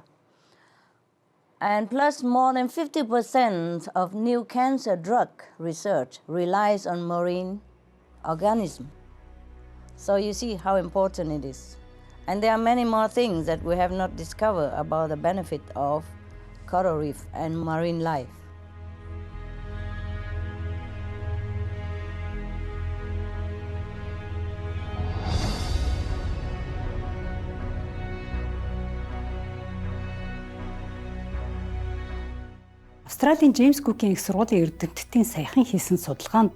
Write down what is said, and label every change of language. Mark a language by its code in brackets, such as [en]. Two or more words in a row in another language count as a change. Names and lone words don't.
[en] And plus more than 50% of new cancer drug research relies on marine organisms. So you see how important it is. And there are many more things that we have not discovered about the benefit of coral reef and marine life. [mn] Австралийн Джеймс Кукийн их сургуулийн эрдэмтдийн саяхан хийсэн судалгаанд